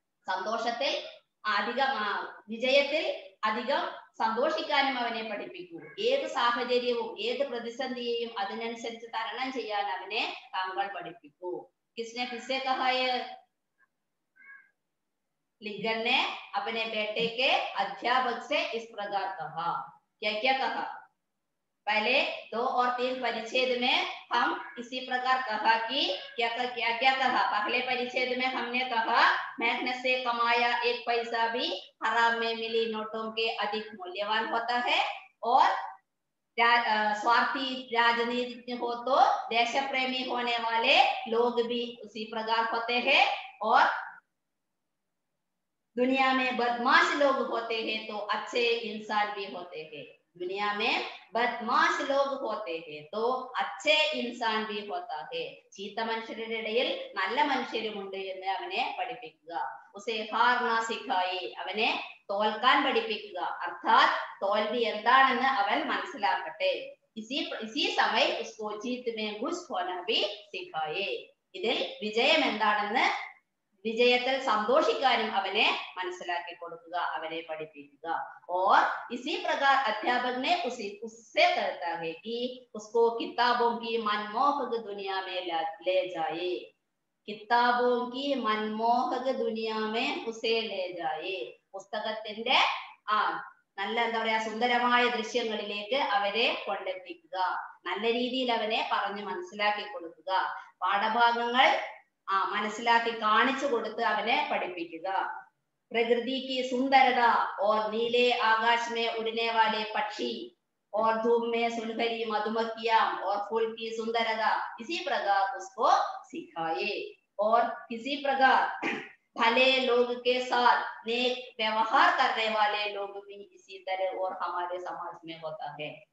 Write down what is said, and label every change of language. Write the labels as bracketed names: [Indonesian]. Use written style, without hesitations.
[Malayalam] സന്തോഷത്തിൽ അധികം, വിജയത്തിൽ അധികം സന്തോഷിക്കാനും അവനെ പഠിപ്പിക്കൂ. ഏത് സാഹചര്യവും ഏത് പ്രതിസന്ധിയെയും അതിനനുസരിച്ച് തരണം ചെയ്യാൻ അവനെ താങ്കൾ പഠിപ്പിക്കൂ. [Hindi] किसने किससे कहा है? लिंगन ने अपने बेटे के अध्यापक से इस प्रकार कहा. क्या क्या कहा? पहले 2 और 3 परिच्छेद में हम इसी प्रकार कहा कि क्या कहा. पहले परिच्छेद में हमने कहा मेहनत से कमाया एक पैसा भी हराम में मिली नोटों के अधिक मूल्यवान होता है, और स्वार्थी राजनीतिज्ञ हो तो देश प्रेमी होने वाले लोग भी उसी प्रकार होते हैं, और दुनिया में बदमाश लोग होते हैं तो अच्छे इंसान भी होते हैं. दुनिया में बदमाश लोग होते हैं तो अच्छे इंसान भी होता है. [Malayalam] ചീത്ത മനുഷ്യരുടെ ഇടയിൽ നല്ല മനുഷ്യരുമുണ്ട് എന്ന് അവനെ പഠിപ്പിക്കുക. [Hindi] ഉസേ ഹാർനാ സിഖായി, [Malayalam] അവനെ തോൽക്കാൻ പഠിപ്പിക്കുക. അർത്ഥാത് തോൽവി എന്താണെന്ന് അവൻ മനസ്സിലാക്കട്ടെ. [Hindi] इसी समय उसको जीत में घुस होना भी सिखाए. [Malayalam] ഇതിൽ വിജയം എന്താണെന്ന്, വിജയത്തിൽ സന്തോഷിക്കാനും അവനെ മനസ്സിലാക്കി കൊടുക്കുക, അവനെ പഠിപ്പിക്കുക. [Hindi] और इसी प्रकार अध्यापक ने उससे कहता है कि उसको किताबों की मनमोहक दुनिया में ले जाए. किताबों की मनमोहक दुनिया में उसे ले जाए. [Malayalam] പുസ്തകത്തിന്റെ നല്ല എന്താ പറയാ സുന്ദരമായ ദൃശ്യങ്ങളിലേക്ക് അവരെ കൊണ്ടെത്തിക്കുക. നല്ല രീതിയിൽ അവനെ പറഞ്ഞ് മനസ്സിലാക്കി കൊടുക്കുക. പാഠഭാഗങ്ങൾ മനസ്സിലാക്കി കാണിച്ചു കൊടുത്ത് അവനെ പഠിപ്പിക്കുക. [Hindi] प्रकृति की सुंदरता और नीले आकाश में उड़ने वाले पक्षी और धूप में सुनहरी मधुमक्खियां और फूल की सुंदरता इसी प्रकार उसको सिखाए। और किसी प्रकार भले लोग के साथ नेक व्यवहार करने वाले लोग भी इसी तरह और हमारे समाज में होता है।